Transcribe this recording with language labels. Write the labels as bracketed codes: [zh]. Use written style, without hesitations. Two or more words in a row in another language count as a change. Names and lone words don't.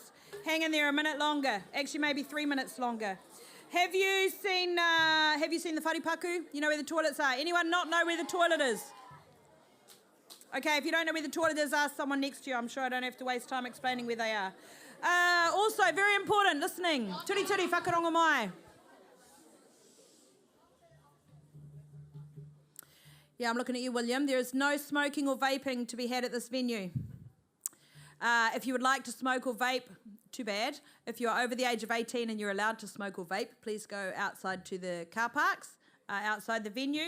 [en] Hang in there a minute longer. Actually, maybe 3 minutes longer. Have you seen the wharipaku? You know where the toilets are? Anyone not know where the toilet is? Okay, if you don't know where the toilet is, ask someone next to you. I'm sure I don't have to waste time explaining where they are. Also, very important, listening. [mi] Turi turi, whakarongo mai. [en] Yeah, I'm looking at you, William. There is no smoking or vaping to be had at this venue. If you would like to smoke or vape, too bad. If you're over the age of 18 and you're allowed to smoke or vape, please go outside to the car parks, outside the venue.